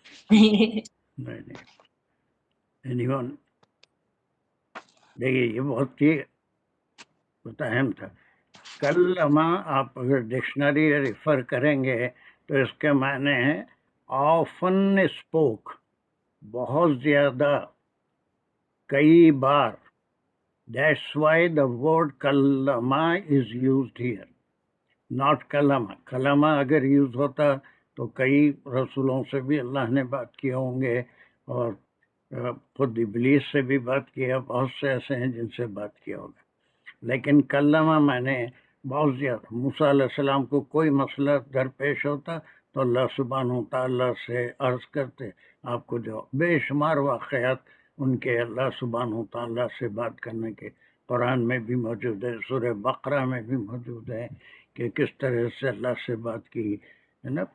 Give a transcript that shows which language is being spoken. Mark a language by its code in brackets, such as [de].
[ur] نہیں any one, دیکھیے یہ بہت ہی اہم تھا. کلمہ آپ اگر ڈکشنری ریفر کریں گے تو اس کے معنی ہے [en] often spoke, [ur] بہت زیادہ، کئی بار. [en] That's why the word کلمہ is used here, not کلمہ. [ur] کلمہ اگر یوز ہوتا تو کئی رسولوں سے بھی اللہ نے بات کیے ہوں گے، اور خود ابلیس سے بھی بات کیا، بہت سے ایسے ہیں جن سے بات کیا ہوگا. لیکن کلمہ میں نے بہت زیادہ، موسیٰ علیہ السلام کو کوئی مسئلہ درپیش ہوتا تو اللہ سبحانہ تعالیٰ سے عرض کرتے، آپ کو جو بے شمار واقعات ان کے اللہ سبحانہ تعالیٰ سے بات کرنے کے قرآن میں بھی موجود ہے، سورہ بقرہ میں بھی موجود ہے کہ کس طرح سے اللہ سے بات کی، ہے نا.